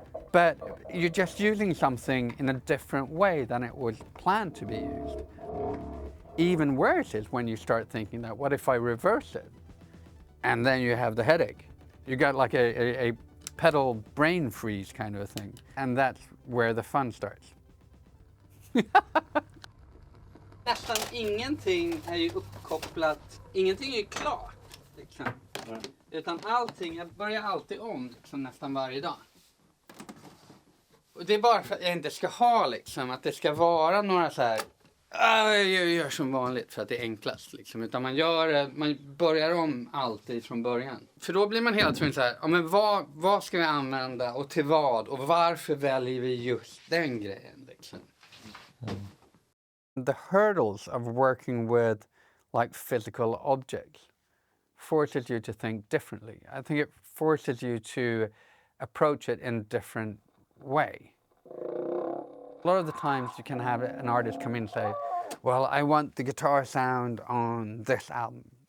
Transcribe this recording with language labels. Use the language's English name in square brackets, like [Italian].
[English] But you're just using something in a different way than it was planned to be used. Even worse is when you start thinking that, what if I reverse it? And then you have the headache. You got like a pedal brain freeze kind of a thing. And that's where the fun starts. [Swedish] Nästan ingenting är ju uppkopplat, ingenting är ju klart. Liksom. Utan allting, jag börjar alltid om liksom, nästan varje dag. Och det är bara för att jag inte ska ha liksom, att det ska vara några så här, jag gör som vanligt för att det är enklast liksom. Utan man börjar om alltid från början. För då blir man hela tiden så här, ja, men vad ska vi använda och till vad? Och varför väljer vi just den grejen liksom? [English] The hurdles of working with like physical objects forces you to think differently. I think it forces you to approach it in a different way. A lot of the times you can have an artist come in and say, well, I want the guitar sound on this album.